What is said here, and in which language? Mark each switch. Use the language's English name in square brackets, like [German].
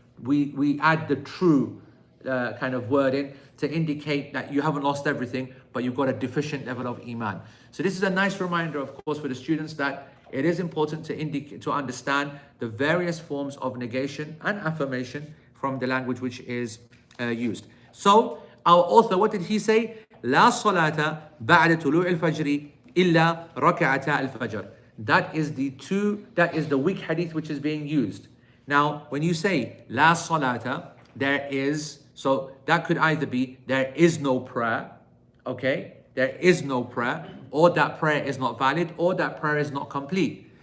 [English] We add the true kind of word in to indicate that you haven't lost everything, but you've got a deficient level of iman. So this is a nice reminder, of course, for the students that it is important to understand the various forms of negation and affirmation from the language which is used. So our author, what did he say? [Arabic] لا صلاة بعد طلوع الفجر إلا ركعتا الفجر. [English] That is the weak hadith which is being used. Now, when you say la salata, so that could either be there is no prayer, okay? There is no prayer, or that prayer is not valid, or that prayer is not complete.